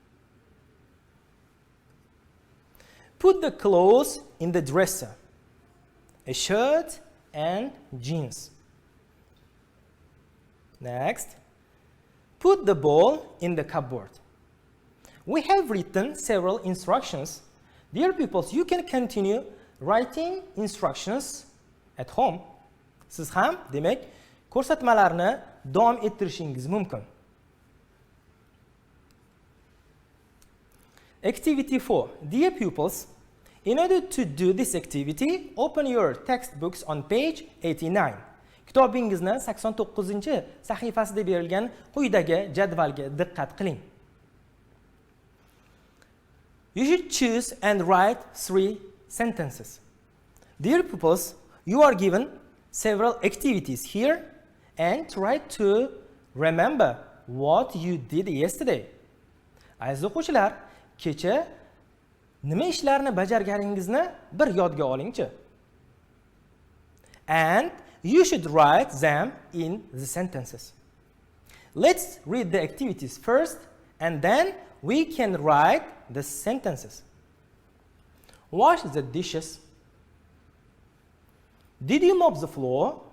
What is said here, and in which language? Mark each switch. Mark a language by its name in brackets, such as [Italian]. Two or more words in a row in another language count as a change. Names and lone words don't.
[English] Put the clothes in the dresser, a shirt and jeans. Next, put the ball in the cupboard. We have written several instructions. Dear pupils, you can continue writing instructions at home. [Uzbek] Siz ham, demak, ko'rsatmalarni davom ettirishingiz mumkin. [English] Activity 4. Dear pupils, in order to do this activity, open your textbooks on page 89. [Uzbek] Kitobingizni 89-sahifasida berilgan quyidagi jadvalga diqqat qiling. [English] You should choose and write 3 sentences. Dear pupils, you are given several activities here and try to remember what you did yesterday. [Uzbek] Aziz o'quvchilar, kecha nima ishlarni bajarganingizni bir yodga olingchi. [English] And you should write them in the sentences. Let's read the activities first and then we can write the sentences. Wash the dishes. Did you mop the floor?